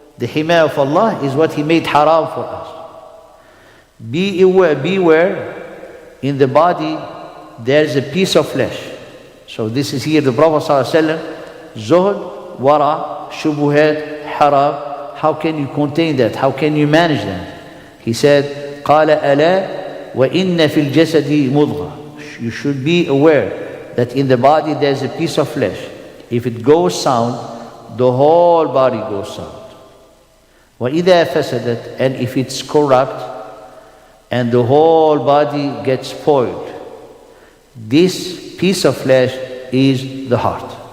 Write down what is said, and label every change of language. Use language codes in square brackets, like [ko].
[en] The hima of Allah is what He made haram for us. Beware, in the body there is a piece of flesh. So this is here the Prophet ﷺ, Zuhud Waraa, shubuhat, haram. How can you contain that? How can you manage that? He said, [ar] قال ألا وإن في الجسد مضغة. [en] You should be aware that in the body there is a piece of flesh. If it goes sound, the whole body goes sound. [ar] وَإِذَا فَسَدَتْ, [en] and if it's corrupt and the whole body gets spoiled, this piece of flesh is the heart.